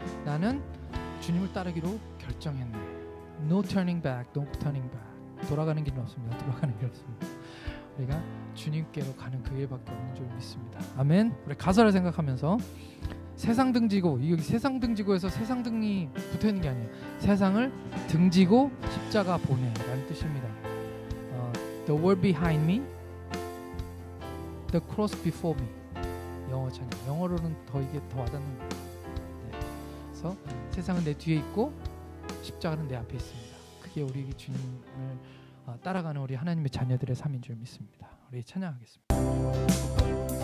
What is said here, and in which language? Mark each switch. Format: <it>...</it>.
<ko>나는 주님을 따르기로 결정했네.</ko> <en>No turning back, no turning back.</en> <ko>돌아가는 길은 없습니다. 돌아가는 길 없습니다. 우리가 주님께로 가는 그 길밖에 없는 줄 믿습니다. 아멘. 우리 가사를 생각하면서 세상 등지고, 여기 세상 등지고에서 세상 등이 붙어 있는 게 아니에요. 세상을 등지고 십자가 보내라는 뜻입니다.</ko> <en>The world behind me, the cross before me.</en> <ko>영어 찬양. 영어로는 더 이게 더 와닿는 거예요. 네. 그래서 세상은 내 뒤에 있고 십자가는 내 앞에 있습니다. 그게 우리 주님을 따라가는 우리 하나님의 자녀들의 삶인 줄 믿습니다. 우리 찬양하겠습니다.</ko>